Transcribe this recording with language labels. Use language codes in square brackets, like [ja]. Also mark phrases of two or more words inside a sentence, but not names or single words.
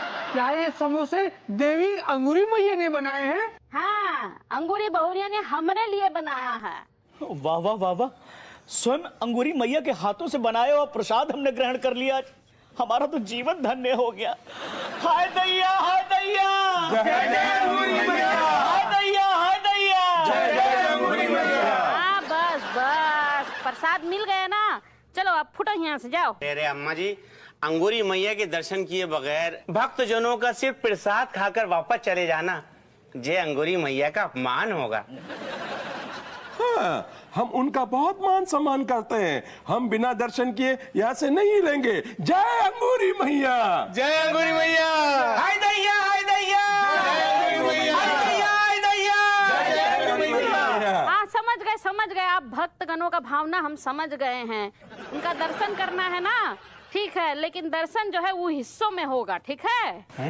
[hi] क्या ये समोसे देवी अंगूरी मैया ने बनाए हैं? हाँ, अंगूरी बहुरिया ने हमारे लिए बनाया है। वाह वाह वाह वाह, स्वयं अंगूरी मैया के हाथों से बनाए हुआ प्रसाद हमने ग्रहण कर लिया आज। हमारा तो जीवन धन्य हो गया। हाय दैया, हाय दैया, जय जय अंगूरी मैया, हाय दैया, हाय दैया, जय जय अंगूरी मैया। हाँ बस बस, प्रसाद मिल गया ना, चलो अब फुटो यहाँ से, जाओ। अरे अम्मा जी, अंगूरी मैया के दर्शन किए बगैर भक्त जनों का सिर्फ प्रसाद खाकर वापस चले जाना, ये अंगूरी मैया का अपमान होगा। हाँ, हम उनका बहुत मान सम्मान करते हैं। हम बिना दर्शन किए यहाँ से नहीं लेंगे। जय अंगूरी मैया, जय अंगूरी मैया। हाय दैया, हाय दैया, हाय दैया, हाय दैया। हाँ समझ गए आप भक्त गणों का भावना हम समझ गए हैं। उनका दर्शन करना है ना, ठीक है, लेकिन दर्शन जो है वो हिस्सों में होगा, ठीक है?